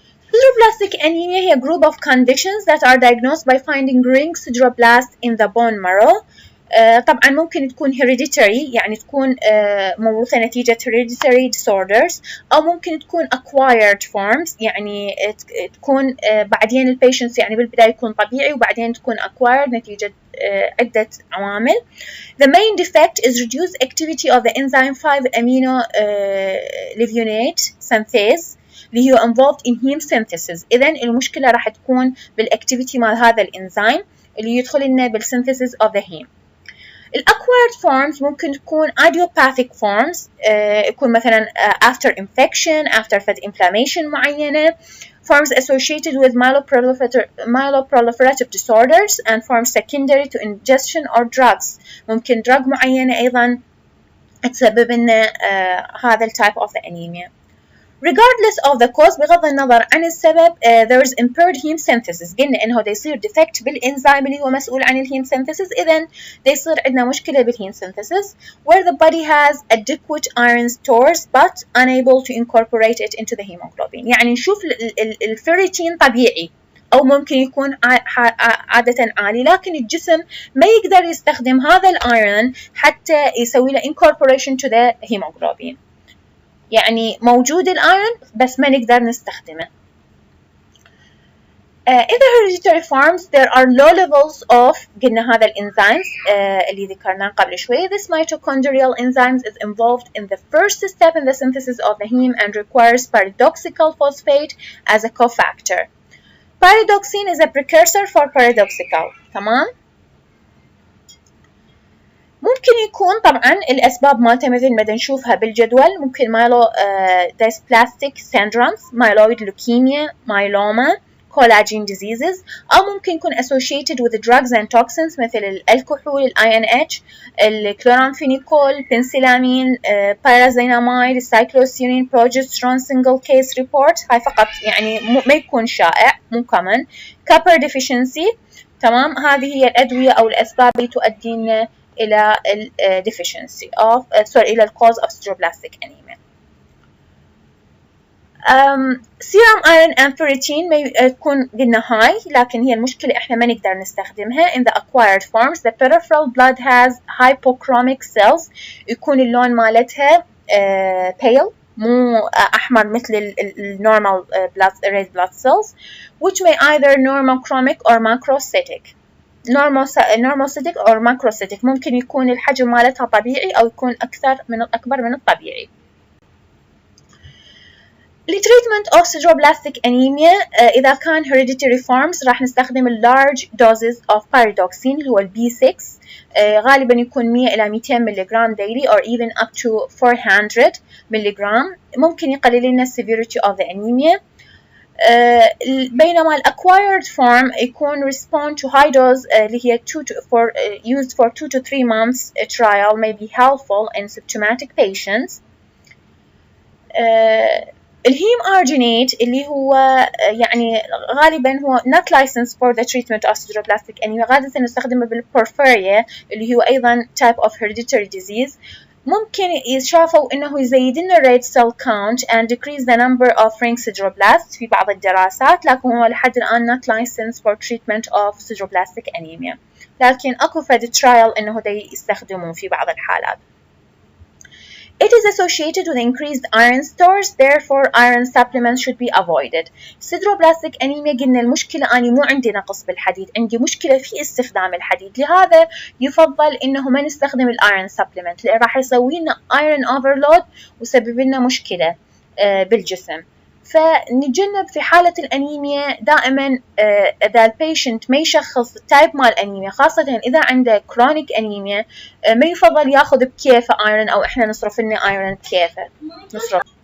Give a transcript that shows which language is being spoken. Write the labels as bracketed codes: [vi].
[en] Sideroblastic anemia هي group of conditions that are diagnosed by finding ring sideroblast in the bone marrow. [ar] طبعا ممكن تكون hereditary يعني تكون موروثة نتيجة hereditary disorders، أو ممكن تكون acquired forms يعني تكون بعدين البيشنتس يعني بالبداية يكون طبيعي وبعدين تكون acquired نتيجة عدة عوامل. [en] The main defect is reduced activity of the enzyme 5-amino levulinate synthase اللي هو involved in heme synthesis. [ar] إذن المشكلة راح تكون بالactivity مال هذا الإنزيم اللي يدخل لنا بال [en] synthesis of the heme. [ar] الأكوارد forms ممكن تكون idiopathic forms يكون مثلا after infection, after fat inflammation معينة. [en] Forms associated with myeloproliferative disorders and forms secondary to ingestion or drugs. [ar] ممكن drug معينة أيضا تسبب لنا هذا الtype of the anemia. [en] Regardless of the cause [ar] بغض النظر عن السبب [en] there is impaired heme synthesis. [ar] قلنا إنه دا يصير defect بالإنزيم اللي هو مسؤول عن الهيم synthesis. إذن دا يصير عندنا مشكلة بالهيم [en] synthesis where the body has adequate iron stores but unable to incorporate it into the hemoglobin. [ar] يعني نشوف الفيريتين طبيعي أو ممكن يكون عادة عالي، لكن الجسم ما يقدر يستخدم هذا الأيرون حتى يسوي له [en] incorporation to the hemoglobin. [ar] يعني موجود الأيرون بس ما نقدر نستخدمه. [en] In the hereditary forms there are low levels of [ar] قلنا هذا الإنزيمز اللي ذكرناه قبل شوي. [en] This mitochondrial enzymes is involved in the first step in the synthesis of the heme and requires pyridoxal phosphate as a cofactor. Pyridoxine is a precursor for pyridoxal. تمام. [ar] ممكن يكون طبعا الأسباب مالته مثل ما نشوفها بالجدول ممكن myelodysplastic syndromes, myeloid leukemia, myeloma, collagen diseases، أو ممكن يكون [en] associated with drugs and toxins [ar] مثل الكحول, INH, الكلورامفينيكول, بنسلامين, pyrazinamide, cycloserine, progesterone single case report. هاي فقط يعني ما يكون شائع مو common. [en] copper deficiency. تمام. [ar] هذه هي الأدوية أو الأسباب اللي تؤدينا إلى deficiency of إلى [en] cause of sideroblastic anemia. serum iron and ferritin [ar] تكون قلنا high، لكن هي المشكلة إحنا ما نقدر نستخدمها. [en] in the acquired forms the peripheral blood has hypochromic cells، [ar] يكون اللون مالتها [en] pale [ar] مو أحمر مثل النورمال [en] red blood cells, which may either normochromic or macrocytic. normocytic or macrocytic [ar] ممكن يكون الحجم مالتها طبيعي أو يكون أكبر من الطبيعي. لتريتمنت of sideroblastic anemia إذا كان hereditary forms راح نستخدم [en] large doses of pyridoxine [ar] اللي هو B6 غالبا يكون 100 إلى 200 ملغ [en] daily or even up to 400 [ar] ملغ. ممكن يقلل لنا [en] severity of the anemia. بينما acquired form يكون respond to high dose اللي هي used for 2 to 3 months trial may be helpful in symptomatic patients. [ar] الهيم arginate اللي هو يعني غالبا هو [en] not licensed for the treatment of sideroblastic anemia، [ar] غالبا نستخدمه بالبورفيريا اللي هو أيضا [en] type of hereditary disease. [ar] ممكن يشافوا إنه يزيد لنا [en] red cell count and decrease the number of ring sideroblasts [ar] في بعض الدراسات، لكن هو لحد الآن [en] not licensed for treatment of sideroblastic anemia، [ar] لكن أكو فد trial إنه دا يستخدموه في بعض الحالات. [en] It is associated with increased iron stores, therefore iron supplements should be avoided. [ar] Sideroblastic anemia قلنا المشكلة أني مو عندي نقص بالحديد، عندي مشكلة في استخدام الحديد، لهذا يفضل إنه ما نستخدم الأيرون supplement لأن راح يسوي لنا iron overload ويسبب لنا مشكلة بالجسم. فنتجنب في حالة الأنيميا دائما إذا البيشنت ما يشخص التايب مال الأنيميا، خاصة إذا عنده كرونيك أنيميا ما يفضل ياخذ بكيفه ايرون او احنا نصرف لنا ايرون بكيفه نصرف.